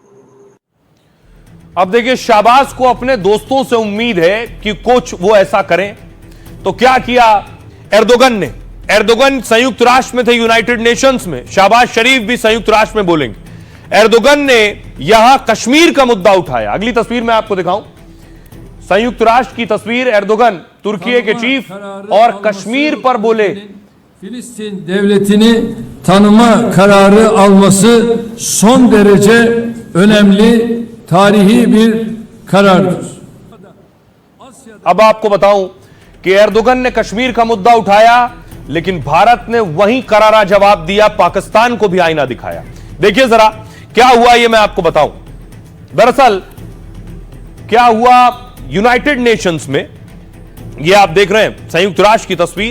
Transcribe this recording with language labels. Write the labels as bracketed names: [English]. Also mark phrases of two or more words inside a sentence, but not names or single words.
[Hindi] अब देखिए, शाहबाज को अपने दोस्तों से उम्मीद है कि कुछ वो ऐसा करें, तो क्या किया एर्दोगन ने। एर्दोगन संयुक्त राष्ट्र में थे, [English] United Nations [Hindi] में। शाहबाज शरीफ भी संयुक्त राष्ट्र में बोलेंगे। एर्दोगन ने यहां कश्मीर का मुद्दा उठाया। अगली तस्वीर मैं आपको दिखाऊं, संयुक्त राष्ट्र की तस्वीर। एर्दोगन तुर्की के चीफ और कश्मीर पर बोले। [Turkish] Filistin devletini tanıma kararı alması son derece önemli tarihi bir karardır. [Hindi] अब आपको बताऊं कि एर्दोगन ने कश्मीर का मुद्दा उठाया, लेकिन भारत ने वहीं करारा जवाब दिया, पाकिस्तान को भी आईना दिखाया। देखिए जरा क्या हुआ, ये मैं आपको बताऊं। दरअसल क्या हुआ [English] United Nations [Hindi] में, ये आप देख रहे हैं संयुक्त राष्ट्र की तस्वीर।